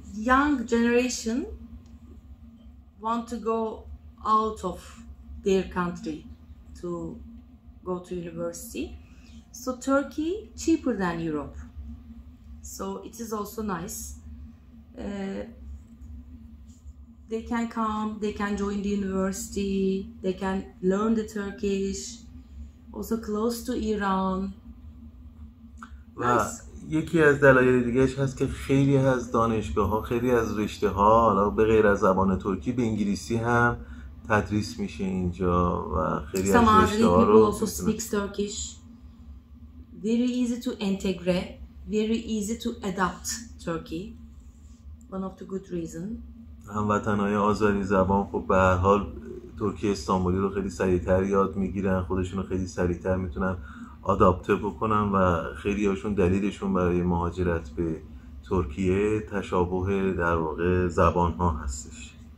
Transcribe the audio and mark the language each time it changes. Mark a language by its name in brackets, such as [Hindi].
[English] young generation want to go out of their country to go to university. So Turkey cheaper than Europe. So it is also nice. They can come, they can join the university, they can learn the Turkish. Also close to Iran. [Persian] و یکی از دلایل دیگهش هست که خیلی از دانشگاه ها، خیلی از رشته ها حالا به غیر از زبان ترکی به انگلیسی هم تدریس میشه اینجا و خیلی از رشته ها رو [English] also speaks Turkish. Very easy to integrate, very easy to adapt Turkey. One of the good reason. [Persian] هموطنهای آذری زبان خب به هر حال ترکی استانبولی رو خیلی سریعتر یاد میگیرن، خودشون رو خیلی سریعتر میتونن آداپته بکنن و خیلی هاشون دلیلشون برای مهاجرت به ترکیه تشابه در واقع زبان ها هستش.